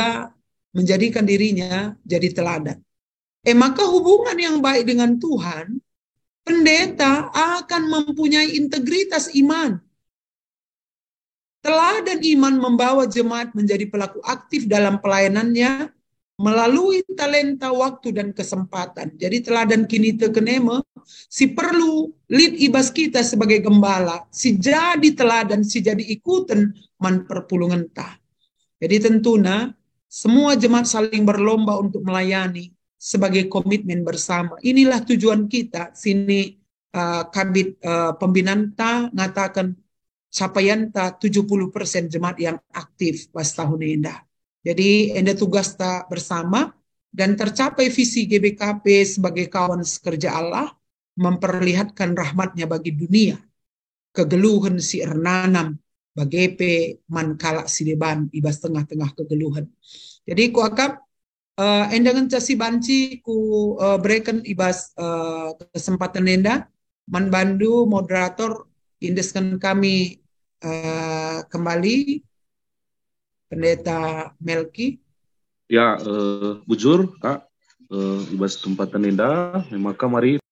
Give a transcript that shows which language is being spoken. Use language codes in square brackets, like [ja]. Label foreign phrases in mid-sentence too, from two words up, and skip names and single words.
[id] Ia menjadikan dirinya jadi teladan. Maka hubungan yang baik dengan Tuhan, pendeta akan mempunyai integritas iman. Teladan iman membawa jemaat menjadi pelaku aktif dalam pelayanannya melalui talenta, waktu, dan kesempatan. [btx] Jadi teladan kini tekeneme, si perlu lead ibas kita [id] sebagai gembala, [btx] si jadi teladan, si jadi ikutan man perpulungan ta. [id] Jadi tentunya semua jemaat saling berlomba untuk melayani sebagai komitmen bersama. Inilah tujuan kita. [btx] Sini Kabit Pembinaan ta ngatakan capaianta [id] 70% jemaat yang aktif [btx] pas tahun indah. [id] Jadi [btx] enda tugas ta [id] bersama dan tercapai visi GBKP sebagai kawan sekerja Allah memperlihatkan rahmatnya bagi dunia. [btx] Kegeluhan si ernanam bagepe mankala si deban ibas tengah-tengah kegeluhan. Jadi ku akap endangan casi banci ku berikan ibas kesempatan enda man bandu moderator indeskan kami kembali Pendeta Melki. Ya, bujur Kak, ibas kesempatan indah, [id] maka mari